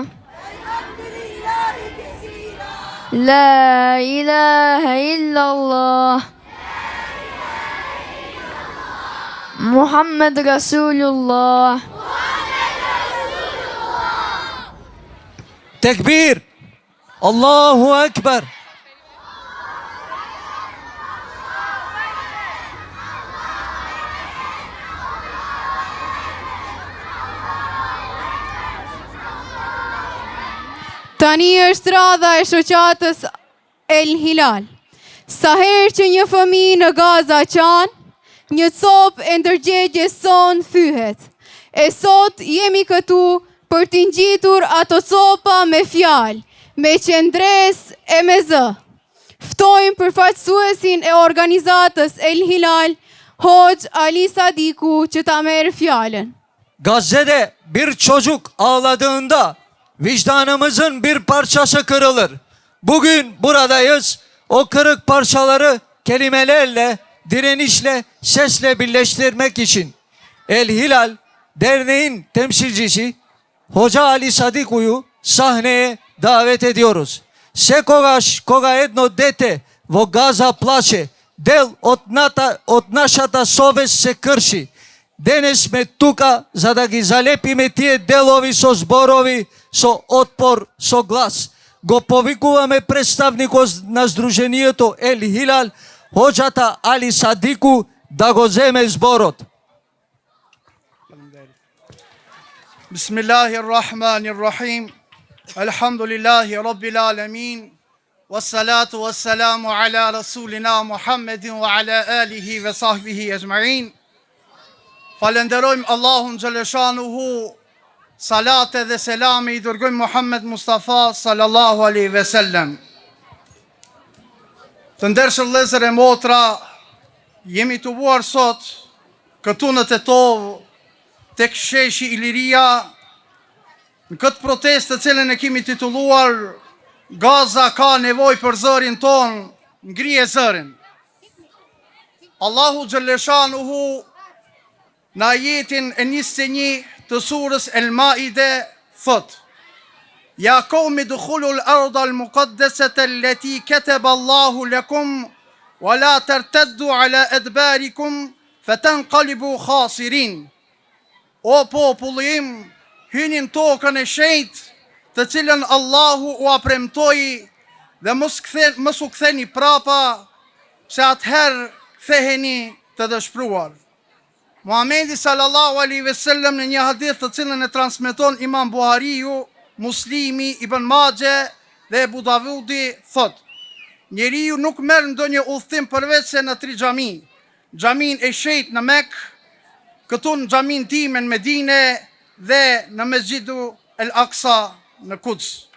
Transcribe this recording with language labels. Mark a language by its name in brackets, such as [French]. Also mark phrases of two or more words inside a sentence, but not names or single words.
[Arabic] الحمد لله كثيرا. لا إله إلا الله. محمد رسول الله. [Turkish] Tekbir. [Arabic] الله أكبر. [Albanian] Tani është radha e shoqatës El Hilal. Sa herë që një fëmijë në Gaza qan, një copë e ndërgjegjes son thyhet. E sot jemi këtu për t'i ngjitur ato copa me fjalë, me qendres e me zë. Ftojmë përfaqësuesin e organizatës El Hilal, Hoxh Ali Sadiku, që ta merr fjalën. [Turkish] Gazze'de bir çocuk ağladığında vicdanımızın bir parçası kırılır. Bugün buradayız. O kırık parçaları kelimelerle, direnişle, sesle birleştirmek için El Hilal Derneği'nin temsilcisi Hoca Ali Sadiku'yu sahneye davet ediyoruz. [Macedonian] Се кога едно дете во Газа плаче, дел од нашата совест се крши. Денес сме тука за да ги залепиме тие делови со зборови, со отпор, со глас. Го повикуваме представникот на Сдруженијето Ел Хилал, Хоџата Али Садику, да го земе зборот. [Arabic] بسم الله الرحمن الرحيم الحمد لله رب العالمين والصلاة والسلام على رسولنا محمد وعلى آله وصحبه أجمعين. [Albanian] Falenderojmë Allahun Xhaleshanuhu, salate dhe selame I dërgojmë Muhammed Mustafa [Arabic] صلى الله عليه وسلم. [Albanian] Të ndershëm vëllezër e motra, jemi të vuar sot këtu në Tetov tek sheshi Iliria në këtë protestë të cilën e kemi titulluar Gaza ka nevojë për zërin ton, ngrije zërin. Allahu Xhaleshanuhu në ajetin e 21 të surës El Maide thot: [Arabic] يا قوم ادخلوا الأرض المقدسة التي كتب الله لكم ولا ترتدوا على أدباركم فتنقلبوا خاسرين. [Albanian] O populli im, hynin tokën e shenjtë, të cilën Allahu u apremtoi, dhe mos u ktheni prapa, se atëherë ktheheni të dëshpëruar. Muhamedi [Arabic] صلى الله عليه وسلم [Albanian] në një hadith të cilën e transmeton Imam Buhariu, Muslimi, Ibn Majah dhe Abu Davudi thot: njeriu nuk merr ndonjë udhtim përveç se në 3 xhami. Xhamin e shenjtë në Mekë, këtu në xhamin time në Medine dhe në Mesgjidu El Aqsa në Quds.